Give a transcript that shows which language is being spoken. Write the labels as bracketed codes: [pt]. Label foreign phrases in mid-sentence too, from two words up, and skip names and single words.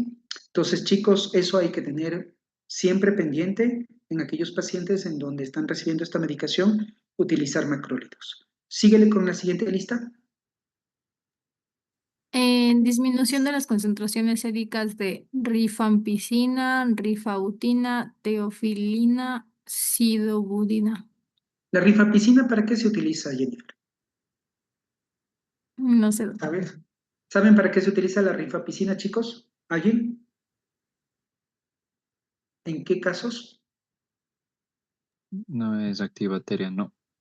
[es] Entonces, chicos, eso hay que tener siempre pendiente en aquellos pacientes en donde están recibiendo esta medicación, utilizar macrólidos. Síguele con la siguiente lista. En disminución de las concentraciones séricas de rifampicina, rifautina, teofilina, sidobudina. La rifampicina, ¿para qué se utiliza, Jennifer? No sé. ¿Sabes? ¿Saben para qué se utiliza la rifampicina, chicos? ¿Alguien? ¿En qué casos? No es antibacteria, no.